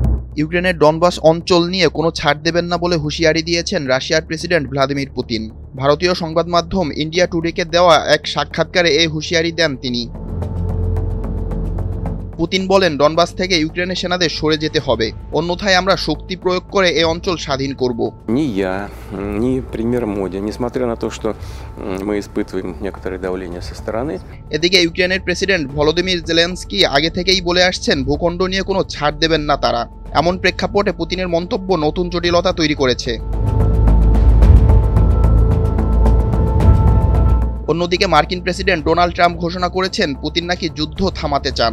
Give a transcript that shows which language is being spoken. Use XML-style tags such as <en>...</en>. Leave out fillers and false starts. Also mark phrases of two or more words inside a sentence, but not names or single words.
<bn>ইউক্রেনের ডনবাস অঞ্চল নিয়ে কোনো ছাড় দেবেন না বলে হুঁশিয়ারি দিয়েছেন রাশিয়ার প্রেসিডেন্ট ভ্লাদিমির পুতিন। ভারতীয় সংবাদ মাধ্যম ইন্ডিয়া টুডেকে দেওয়া এক সাক্ষাৎকারে এই হুঁশিয়ারি দেন তিনি। পুতিন বলেন, ডনবাস থেকে ইউক্রেনের সেনাদের সরে যেতে হবে, অন্যথায় আমরা শক্তি প্রয়োগ করে এই অঞ্চল স্বাধীন করব।</bn> <ru>Ни я, ни премьер Моди, несмотря на то, что мы испытываем некоторое давление со стороны.</ru> <bn>এদিকে ইউক্রেনের প্রেসিডেন্ট ভলোদিমির জেলেনস্কি আগে থেকেই বলে আসছেন ভূখণ্ড নিয়ে কোনো ছাড় দেবেন না তারা। এমন প্রেক্ষাপটে পুতিনের মন্তব্য নতুন জটিলতা তৈরি করেছে। অন্যদিকে মার্কিন প্রেসিডেন্ট ডোনাল্ড ট্রাম্প ঘোষণা করেছেন পুতিন নাকি যুদ্ধ থামাতে চান।</bn>